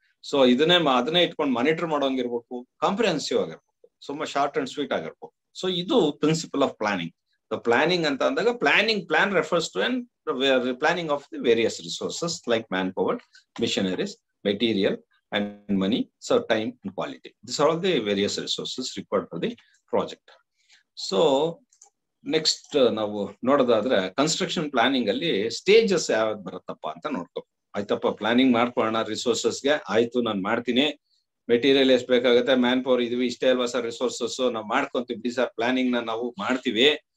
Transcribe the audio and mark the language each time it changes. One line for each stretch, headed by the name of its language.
Kannada: So ಅದನ್ನೇ ಇಟ್ಕೊಂಡು monitor ಮಾಡೋಂಗಿರ್ಬೇಕು, comprehensive ಆಗಿರ್ಬೇಕು, ಸುಮ್ಮ ಶಾರ್ಟ್ ಅಂಡ್ ಸ್ವೀಟ್ ಆಗಿರ್ಬೇಕು.
English: So ಇದು principle of planning.
Kannada: ಪ್ಲಾನಿಂಗ್ ಅಂತ ಅಂದಾಗ
English: Plan refers to planning of the various resources like man power, machineries, material and money, so time and quality. These are all the various resources required for the project.
Kannada: So next ನಾವು ನೋಡೋದಾದ್ರೆ construction planning ಅಲ್ಲಿ stages ಯಾವ್ದು ಬರುತ್ತಪ್ಪ ಅಂತ ನೋಡ್ಕೊ. ಆಯ್ತಪ್ಪ planning ಮಾಡ್ಕೊಳ್ಳೋಣ, ರಿಸೋರ್ಸಸ್ಗೆ ಆಯ್ತು ನಾನು ಮಾಡ್ತೀನಿ, ಮೆಟೀರಿಯಲ್ ಎಷ್ಟು ಬೇಕಾಗುತ್ತೆ, ಮ್ಯಾನ್ ಪವರ್ ಇದೀವಿ, ಇಷ್ಟೇ ಅಲ್ವಾ ಸರ್ ರಿಸೋರ್ಸಸ್, ನಾವು ಮಾಡ್ಕೊಂತೀವಿ ಸರ್, ಪ್ಲಾನಿಂಗ್ ನಾವು ಮಾಡ್ತೀವಿ.